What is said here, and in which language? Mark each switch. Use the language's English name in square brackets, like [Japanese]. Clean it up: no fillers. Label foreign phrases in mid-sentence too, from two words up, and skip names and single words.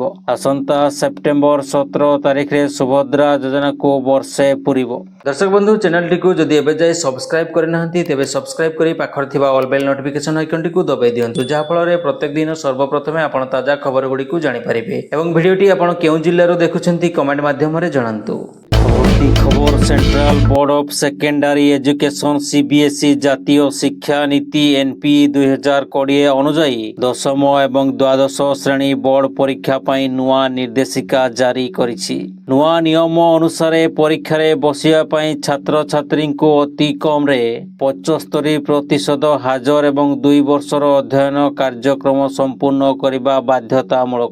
[Odia] ଆସନ୍ତା ସେପ୍ଟେମ୍ବର 17 ତାରିଖରେ ସୁଭଦ୍ରା ଯୋଜନାକୁ ବର୍ଷେ ପୂରିବ। ଦର୍ଶକ ବନ୍ଧୁ, ଚ୍ୟାନେଲଟିକୁ ଯଦି ଏବେ ଯାଏ ସବସ୍କ୍ରାଇବ୍ କରିନାହାନ୍ତି ତେବେ ସବସ୍କ୍ରାଇବ୍ କରି ପାଖରେ ଥିବା [English] all bell notification [Odia] ଆଇକନ୍ଟିକୁ ଦବାଇ ଦିଅନ୍ତୁ, ଯାହାଫଳରେ ପ୍ରତ୍ୟେକ ଦିନ ସର୍ବପ୍ରଥମେ ଆପଣ ତାଜା ଖବରଗୁଡ଼ିକୁ ଜାଣିପାରିବେ। ଏବଂ ଭିଡ଼ିଓଟି ଆପଣ କେଉଁ ଜିଲ୍ଲାରୁ ଦେଖୁଛନ୍ତି କମେଣ୍ଟ ମାଧ୍ୟମରେ ଜଣାନ୍ତୁ। ଖବର ସେଣ୍ଟ୍ରାଲ ବୋର୍ଡ ଅଫ୍ ସେକେଣ୍ଡାରୀ ଏଜୁକେସନ ସିବିଏସଇ ଜାତୀୟ ଶିକ୍ଷା ନୀତି ଏନପି 2020 ଅନୁଯାୟୀ ଦଶମ ଏବଂ ଦ୍ୱାଦଶ ଶ୍ରେଣୀ ବୋର୍ଡ ପରୀକ୍ଷା ପାଇଁ ନୂଆ ନିର୍ଦ୍ଦେଶିକା ଜାରି କରିଛି। ନୂଆ ନିୟମ ଅନୁସାରେ ପରୀକ୍ଷା ରେ ବସିବା ପାଇଁ ଛାତ୍ର ଛାତ୍ରୀ କୁ ଅତି କମ ରେ 75% ହାଜର ଏବଂ 2 ବର୍ଷର ଅଧ୍ୟୟନ କାର୍ଯ୍ୟକ୍ରମ ସମ୍ପୂର୍ଣ୍ଣ କରିବା ବାଧ୍ୟତାମୂଳକ।